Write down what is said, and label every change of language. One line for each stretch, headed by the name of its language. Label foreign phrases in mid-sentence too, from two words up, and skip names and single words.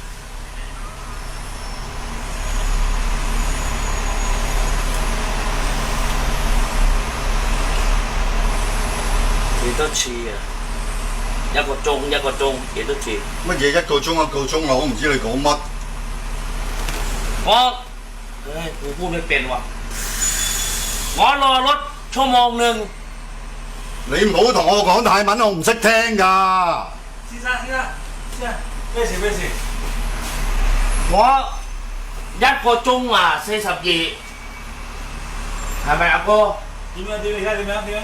Cantonese: 幾多次啊？一個鐘幾多次？乜嘢一個鐘啊？我唔知你講乜。
Thai: กูพูดไม่เป็นว่ะ我รอรถ1 ชั่วโมง
Cantonese: 你唔好同我講泰文，我唔識聽㗎。先生，咩事？我1 個鐘啊42，係咪阿哥？點樣？點樣？點樣？點樣？